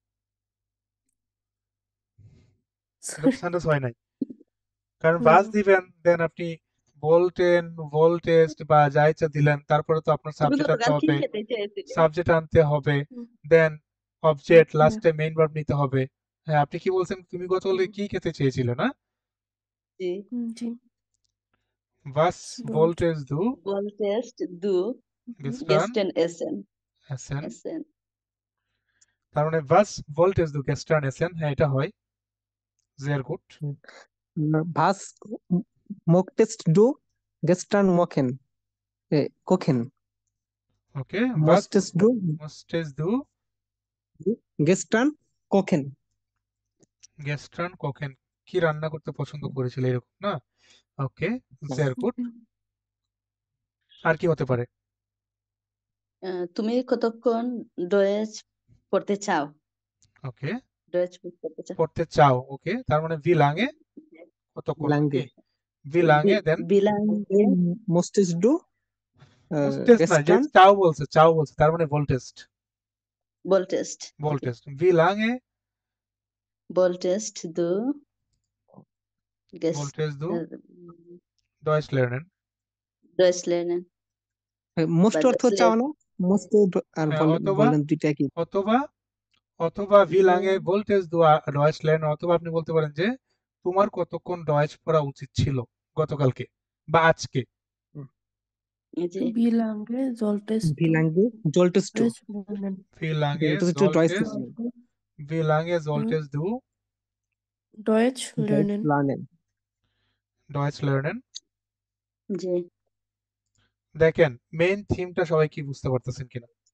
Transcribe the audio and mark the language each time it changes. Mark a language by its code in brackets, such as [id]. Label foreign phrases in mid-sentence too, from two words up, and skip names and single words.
[bn] এটা তো সেন্টেন্স হয় নাই কারণ বাস দিবেন দেন আপনি ভোল্টেন ভোল্টেজ বা যা ইচ্ছা দিলেন তারপরে তো আপনার তুমি সাবজেক্ট আনতে গতকাল কি হবে খেতে চেয়েছিলে সাবজেক্ট আনতে হবে দেন অবজেক্ট লাস্টে মেইন ভার্ব নিতে হবে। হ্যাঁ আপনি কি বলছেন তুমি গতকালকে কি খেতে চেয়েছিলে না। জি জি [de] বাস [bn] বল [de] wolltest du wolltest du গেস্টান gestern essen এসেন essen [bn] তার মানে [de] was wolltest du gestern essen [bn] হ্যাঁ এটা হয় [de] sehr gut। was möchtest du gestern machen kochen ওকে বাস möchtest du möchtest du gestern kochen gestern kochen [bn] কি রান্না করতে পছন্দ করেছিল এরকম না। ওকে [de] sehr gut। [bn] আর কি হতে পারে। তুমি কতক্ষণ ডয়েচ পড়তে চাও ওকে ডয়েচ পড়তে চাও পড়তে চাও ওকে তার মানে [de] wie lange [bn] কতক্ষণ [de] লাঙ্গে [bn] নাকি [de] wie lange [bn] দেন [de] wie lange möchtest du [bn] মুসটেস্ট না, যে [de] gestern, [bn] চাও বলছে তার মানে ভোল্টেস্ট। [de] Wolltest. Wolltest. Wie lange Wolltest du wolltest du äh, Deutsch lernen. Deutsch lernen? মোস্ট [bn] বা অর্থ [de] Deutsch [bn] চাও [de] lernen? [bn] না, মোস্ট আর হ্যাঁ, অথবা বললেন দুইটা একই। অথবা অথবা [de] wie lange wolltest du Deutsch lernen, [bn] অথবা আপনি বলতে পারেন যে তোমার কতক্ষণ ডয়েচ পড়া উচিত ছিল গতকালকে বা আজকে। জি। [de] Wie lange solltest ভি du lange solltest, Deutsch lernen? wie lange ডয়েস solltest wie lange solltest du Deutsch lernen. লার্নেন। Deutsch lernen. [bn] জি। দেখেন মেইন থিমটা সবাই কি বুঝতে পারতেছেন কিনা?